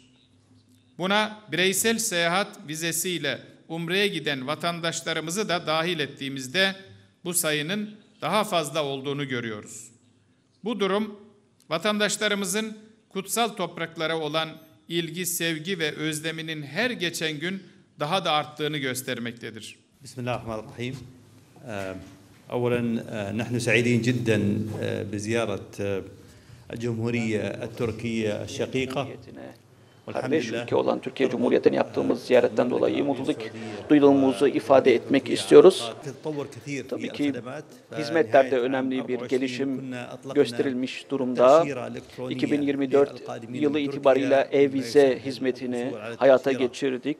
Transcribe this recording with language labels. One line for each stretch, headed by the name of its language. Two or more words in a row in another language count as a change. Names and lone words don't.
Turkish: Buna bireysel seyahat vizesiyle umreye giden vatandaşlarımızı da dahil ettiğimizde bu sayının daha fazla olduğunu görüyoruz. Bu durum vatandaşlarımızın kutsal topraklara olan ilgi, sevgi ve özleminin her geçen gün daha da arttığını göstermektedir.
Arabic: Bismillahirrahmanirrahim. أولاً نحن سعيدين جداً بزيارة الجمهورية التركية الشقيقة
Turkish: kardeş ülke olan Türkiye Cumhuriyeti'ne yaptığımız ziyaretten dolayı mutluluk duyduğumuzu ifade etmek istiyoruz. Tabii ki hizmetlerde önemli bir gelişim gösterilmiş durumda. 2024 yılı itibariyle e-vize hizmetini hayata geçirdik.